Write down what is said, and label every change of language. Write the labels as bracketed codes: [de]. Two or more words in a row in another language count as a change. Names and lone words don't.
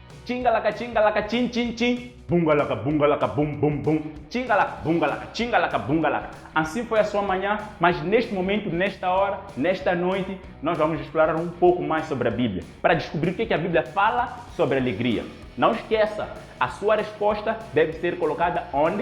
[pt] Chingalaka, chin, chin, chin. Bungalaka, bum, bum, bum. Chingalaka, bungalaka. Assim foi a sua manhã, mas neste momento, nesta hora, nesta noite, nós vamos explorar um pouco mais sobre a Bíblia, para descobrir o que a Bíblia fala sobre alegria. Não esqueça, a sua resposta deve ser colocada onde?